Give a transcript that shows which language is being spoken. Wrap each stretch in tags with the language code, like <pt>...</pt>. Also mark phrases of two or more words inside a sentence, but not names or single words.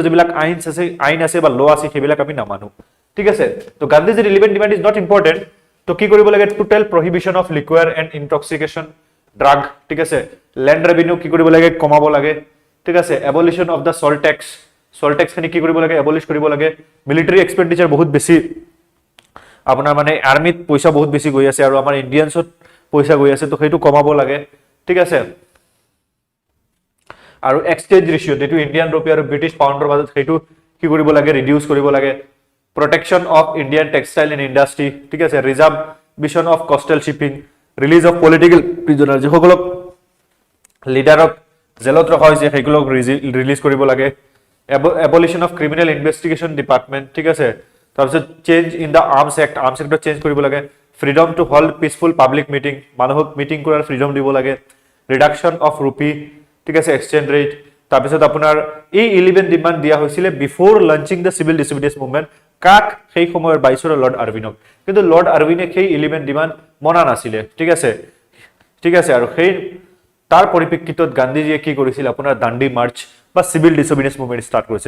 <as>যিবিলাক আইন আছে বা ল আছে সেইবিলাক আমি নামানো ঠিক আছে তো গান্ধীজিৰ 11</as> <en>demand is not important</en> <as>তো কি কৰিব লাগে</as> <en>total prohibition of liquor and intoxication drug</en> <as>ঠিক আছে</as> <en>land revenue</en> <as>কি কৰিব লাগে কমাব লাগে ঠিক আছে</as> <en>abolition of the salt tax</en> <as>খিনি কি কৰিব লাগে এবলিশ কৰিব লাগে</as> <en>military expenditure</en> <as>বহুত বেছি আপোনাৰ মানে আৰ্মিত পইচা বহুত বেছি গৈ আছে আৰু আমাৰ ইন্ডিয়ানছত পইচা গৈ আছে তো সেইটো কমাব লাগে ঠিক আছে আৰু</as> <en>exchange ratio</en> <as>যেটো</as> <en>Indian rupee</en> <as>আৰু</as> <en>British pound</en> <as>মাজত সেইটো কি কৰিব লাগে ৰিডিউস কৰিব লাগে</as> <en>protection of Indian textile and industry,</en> <as>ঠিক আছে,</as> <en>reservation of coastal shipping, release of political prisoners,</en> <as>যেসকলক লিডাৰক জেলত ৰখা হৈছে সেইগুলোক ৰিলিজ কৰিব লাগে,</as> <en>abolition of criminal investigation department,</en> <as>ঠিক আছে, তাৰপিছত</as> <en>change in the arms act change</en> <as>কৰিব লাগে,</as> <en>freedom to hold peaceful public meeting,</en> <as>মানুহক মিটিং কৰাৰ ফ্ৰীডম দিব লাগে,</as> <en>reduction of rupee,</en> <as>ঠিক আছে,</as> <en>exchange rate,</en> <as>তাৰপিছত আপোনাৰ এই 11 ডিমান্ড দিয়া হৈছিল</as> <en>before launching the civil disobedience movement,</en> <as>কাক সেই সময়ৰ বাইচৰ লৰ্ড আৰউইনক, কিন্তু লৰ্ড আৰউইনে সেই 11 ডিমান্ড মনা নাছিলে, ঠিক আছে, ঠিক আছে, আৰু সেই তাৰ পৰিপ্ৰেক্ষিতত গান্ধীজীয়ে কি কৰিছিল আপোনাৰ দাণ্ডি মাৰ্চ বা</as> <en>civil disobedience movement start</en> <as>কৰিছিল।</as>